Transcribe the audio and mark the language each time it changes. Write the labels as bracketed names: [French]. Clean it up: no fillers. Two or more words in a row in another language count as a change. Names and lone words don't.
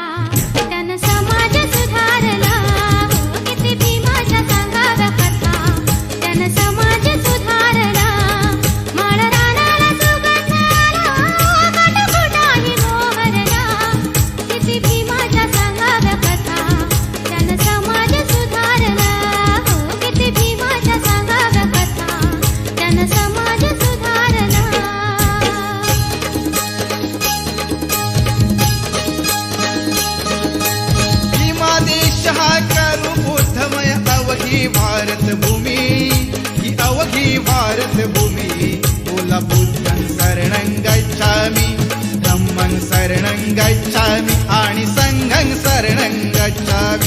[Marathi] त्यानं समाज सुधारला हो किती भीमाच्या सांगाव्या कथा त्यानं समाज सुधारला माळ रानाला सुगंध आला कटकुटाही मोहरला किती भीमाच्या सांगाव्या कथा त्यानं समाज सुधारला हो किती भीमाच्या सांगाव्या कथा त्यानं समाज सुधारला भीमा देश हा करू बुद्धमय अवघी भारत भूमी ही अवघी भारत भूमी बोला [Pali] बुद्धं शरणं गच्छामि धम्मं शरणं गच्छामि [Marathi] आणि [Pali] संघं शरणं गच्छामि